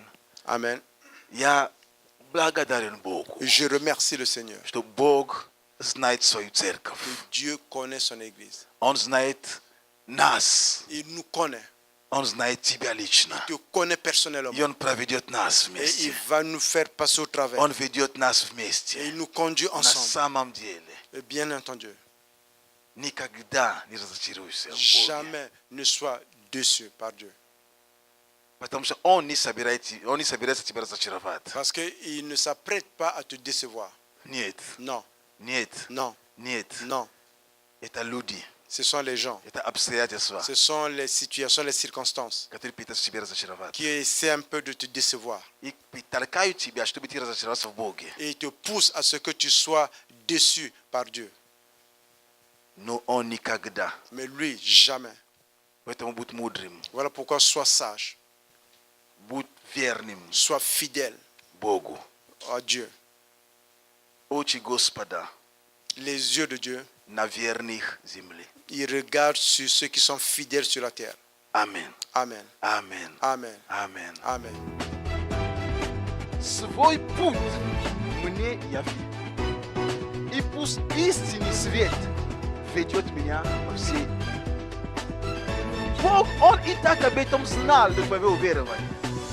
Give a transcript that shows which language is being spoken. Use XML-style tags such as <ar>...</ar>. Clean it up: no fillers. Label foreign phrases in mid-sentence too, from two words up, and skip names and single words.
<ru>Amen. Я благодарен Богу,</ru> <fr>Et je remercie le Seigneur.</fr> <ru>что Бог знает свою церковь.</ru> <fr>Dieu connaît son Église.</fr> <ru>Он знает нас.</ru> <fr>Il nous connaît.</fr> <ru>Он знает тебя лично.</ru> <fr>Il te connaît personnellement.</fr> <ru>И Он проведет нас</ru> <fr>Et il</fr> <ru>вместе.</ru> <fr>va nous faire passer au travers.</fr> <ru>Он ведет нас</ru> <fr>Et</fr> <ru>вместе.</ru> <fr>il nous conduit</fr> <ru>На</ru> <fr>ensemble.</fr> <ru>самом деле,</ru> <fr>Et bien entendu,</fr> <ru>никогда не разочаруйся в Боге.</ru> <fr>jamais ne sois déçu par Dieu.</fr> <ru>Потому что Он не собирается тебя разочаровать.</ru> <fr>Parce qu'il ne s'apprête pas à te décevoir.</fr> <ru>Нет,</ru> <fr>Non,</fr> <ru>нет,</ru> <fr>non,</fr> <ru>нет.</ru> <fr>non.</fr> <ru>Это люди,</ru> <fr>Ce sont les gens.</fr> <ru>это обстоятельства,</ru> <fr>Ce sont les situations, les circonstances</fr> <ru>которые пытаются тебя разочаровать.</ru> <fr>qui essaient un peu de te décevoir.</fr> <ru>И толкают тебя, чтобы ты разочаровался в Боге.</ru> <fr>Et ils te poussent à ce que tu sois déçu par Dieu.</fr> <ru>Но Он никогда.</ru> <fr>Mais lui, jamais.</fr> <ru>Поэтому будь мудрым,</ru> <fr>Voilà pourquoi sois sage,</fr> <ru>будь верным</ru> <fr>sois fidèle</fr> <ru>Богу.</ru> <fr>à Dieu.</fr> <ru>Очи Господа</ru> <fr>Les yeux de Dieu,</fr> <ru>на верных земле.</ru> <fr>ils regardent sur ceux qui sont fidèles sur la terre.</fr> <ru>Amen. Amen. Amen. Amen. Amen. Amen. Свой путь мне яви. И пусть истинный свет ведет меня по всей. Бог, Он и так об этом знал, до твоего уверования.</ru>